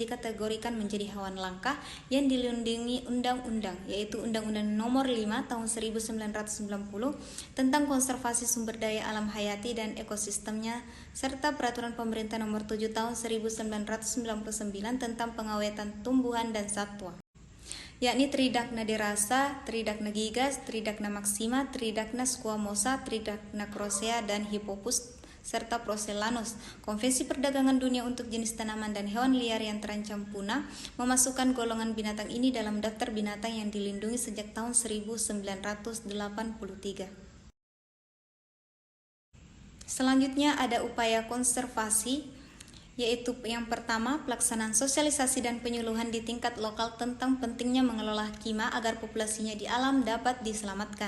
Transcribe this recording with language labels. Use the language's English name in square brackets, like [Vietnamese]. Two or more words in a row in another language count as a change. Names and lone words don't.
[Indonesian] dikategorikan menjadi hewan langka yang dilindungi undang-undang, yaitu Undang-Undang Nomor 5 Tahun 1990 tentang konservasi sumber daya alam hayati dan ekosistemnya, serta Peraturan Pemerintah Nomor 7 Tahun 1999 tentang pengawetan tumbuhan dan satwa, yakni Tridacna derasa, Tridacna gigas, Tridacna maxima, Tridacna squamosa, Tridacna crocea, dan Hippopus serta Procellanus. Konvensi Perdagangan Dunia untuk jenis tanaman dan hewan liar yang terancam punah memasukkan golongan binatang ini dalam daftar binatang yang dilindungi sejak tahun 1983. Selanjutnya ada upaya konservasi, yaitu yang pertama, pelaksanaan sosialisasi dan penyuluhan di tingkat lokal tentang pentingnya mengelola kima agar populasinya di alam dapat diselamatkan.